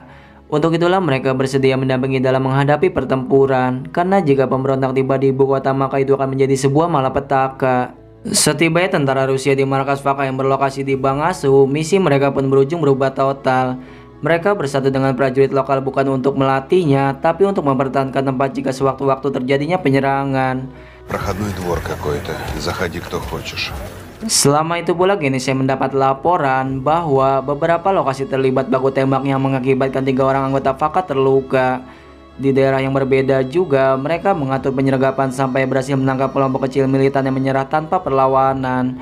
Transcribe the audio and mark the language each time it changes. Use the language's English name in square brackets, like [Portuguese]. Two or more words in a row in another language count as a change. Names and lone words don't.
[Indonesian] Untuk itulah mereka bersedia mendampingi dalam menghadapi pertempuran, karena jika pemberontak tiba di ibu kota maka itu akan menjadi sebuah malapetaka. Setibanya tentara Rusia di markas Faka yang berlokasi di Bangasu, misi mereka pun berujung berubah total. Mereka bersatu dengan prajurit lokal bukan untuk melatihnya, tapi untuk mempertahankan tempat jika sewaktu-waktu terjadinya penyerangan. [Russian] Проходной двор какой-то. Заходи, кто хочешь. [Indonesian] Selama itu pula Genesee mendapat laporan bahwa beberapa lokasi terlibat baku tembak yang mengakibatkan 3 orang anggota FAKA terluka. Di daerah yang berbeda juga, mereka mengatur penyergapan sampai berhasil menangkap kelompok kecil militan yang menyerah tanpa perlawanan.